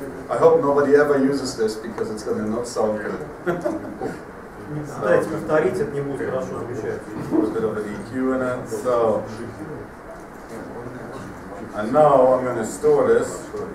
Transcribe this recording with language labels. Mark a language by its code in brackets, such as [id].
[en] I hope nobody ever uses this because it's going to not sound good. [ru] Пытайтесь повторить, это не будет хорошо звучать. [en] Put a bit of an EQ in it. So, and now I'm going to store this.